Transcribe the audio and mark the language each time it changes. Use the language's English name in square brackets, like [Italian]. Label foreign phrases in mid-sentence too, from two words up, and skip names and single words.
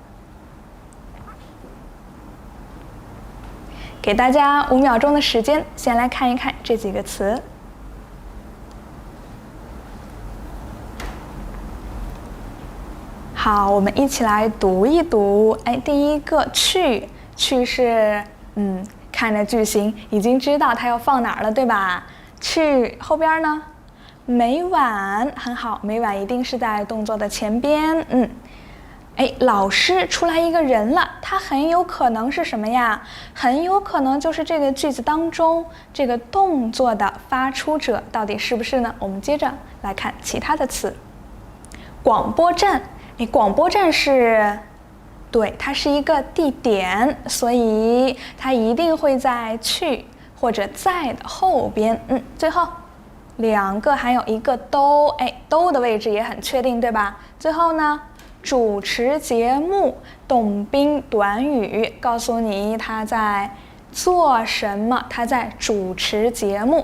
[Chinese] 給大家5秒鐘的時間，先來看一看這幾個詞。好，我們一起來讀一讀。第一個去，去是看着句型已經知道它要放哪兒了，對吧？去後邊呢，每晚，很好，每晚一定是在動作的前邊。老師出來一個人了，他很有可能是什麼呀？很有可能就是這個句子當中這個動作的發出者，到底是不是呢？我們接着來看其他的詞。廣播站。廣播站是，對，它是一個地點，所以它一定會在去或者在的後邊。最後2個還有一個都，都的位置也很確定，對吧？最後呢，主持節目，動賓短語，告訴你他在做什麼，他在主持節目。